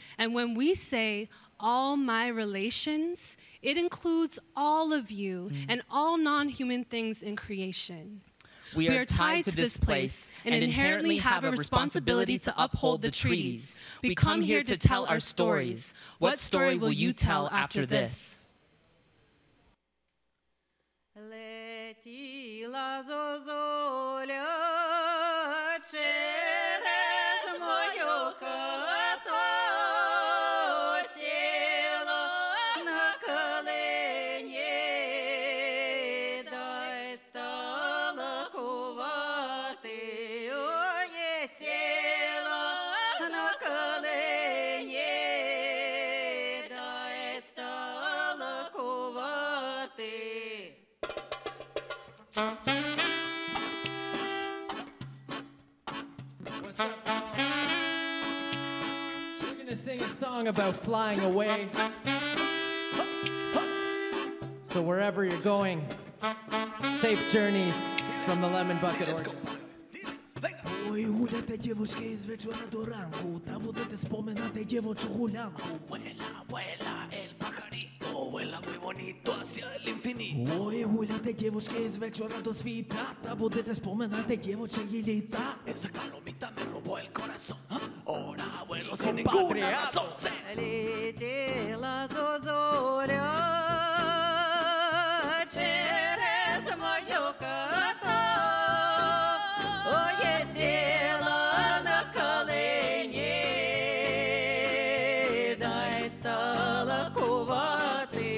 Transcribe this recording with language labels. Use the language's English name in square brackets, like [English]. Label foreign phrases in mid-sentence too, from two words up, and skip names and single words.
[English] And when we say all my relations, it includes all of you and all non-human things in creation. We are tied to this place and inherently have a responsibility to uphold the treaties. We come here to tell our stories. What story will you tell after this? [Ukrainian] Летіла зозуля через мою хату, сіла на колені, дай стала кувати. Ой, сіла на колені, дай стала кувати. [English] What's up, y'all? So we're gonna sing a song about flying away. So wherever you're going, safe journeys from the Lemon Bucket Orkestra. [Ukrainian] Ой, гуляйте, дівочки, з вечора до ранку, та будете споминати дівочу гулянку. [Spanish] Vuela, vuela, el pajarito, vuela muy bonito hacia el infinito. [Ukrainian] Ой, гуляйте, дівочки, з вечора до світа, та будете споминати дівочі літа. [Spanish] Esa palomita me robó el corazón, ahora vuelo sin ninguna razón. [Ukrainian] Летіла зозуля через мою хату, ой, сіла на колені, дай стала кувати.